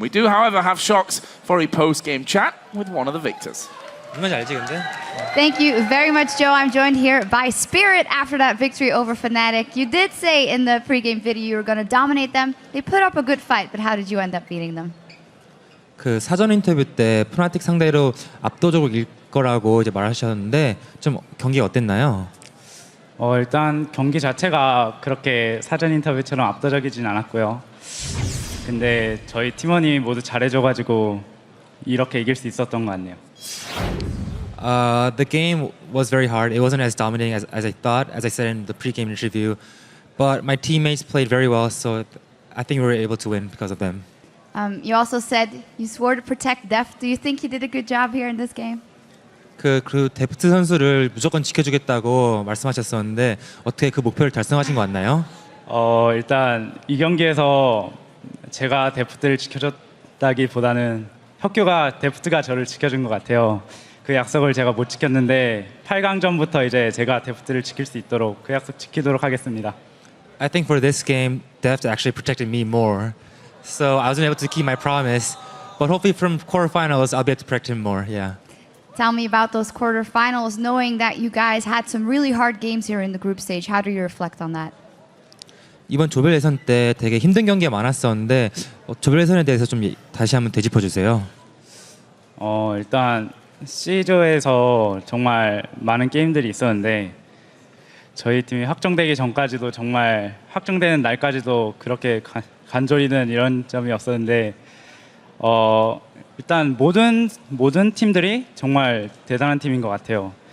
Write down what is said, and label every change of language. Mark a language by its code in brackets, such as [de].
[en] We do, however, have Shocks for a post-game chat with one of the victors. Thank you very much, Joe. I'm joined here by Spirit after that victory over Fnatic. You did say in the pregame video you were going to dominate them. They put up a good fight, but how did you end up beating them? [ko] 그 사전 인터뷰 때 푸나틱 상대로 압도적으로 이길 거라고 이제 말하셨는데 좀 경기가 어땠나요? 일단 경기 자체가 그렇게 사전 인터뷰처럼 압도적이진 않았고요. 근데 저희 팀원이 모두 잘해줘가지고 이렇게 이길 수 있었던 것 같네요. [en] The game was very hard. It wasn't as dominating as I thought, as I said in the pre-game interview. But my teammates played very well, so I think we were able to win because of them. You also said you swore to protect Deft. Do you think you did a good job here in this game? [ko] 그 데프트 선수를 무조건 지켜주겠다고 말씀하셨었는데 어떻게 그 목표를 달성하신 것 같나요? 일단 이 경기에서 제가 데프트를 지켜줬다기보다는 혁규가 데프트가 저를 지켜준 것 같아요. 그 약속을 제가 못 지켰는데 8강전부터 이제 제가 데프트를 지킬 수 있도록 그 약속 지키도록 하겠습니다. [en] I think for this game, Deft actually protected me more. So I wasn't able to keep my promise, but hopefully from quarterfinals I'll be able to protect him more. Yeah. Tell me about those quarterfinals, knowing that you guys had some really hard games here in the group stage. How do you reflect on that? [ko] 이번 조별 예선 때 되게 힘든 경기가 많았었는데 조별 예선에 대해서 좀 다시 한번 되짚어 주세요. 일단 C조에서 정말 많은 게임들이 있었는데 저희 팀이 확정되기 전까지도 정말 확정되는 날까지도 그렇게 간절히는 이런 점이 없었는데 일단 모든 팀들이 정말 대단한 팀인 것 같아요.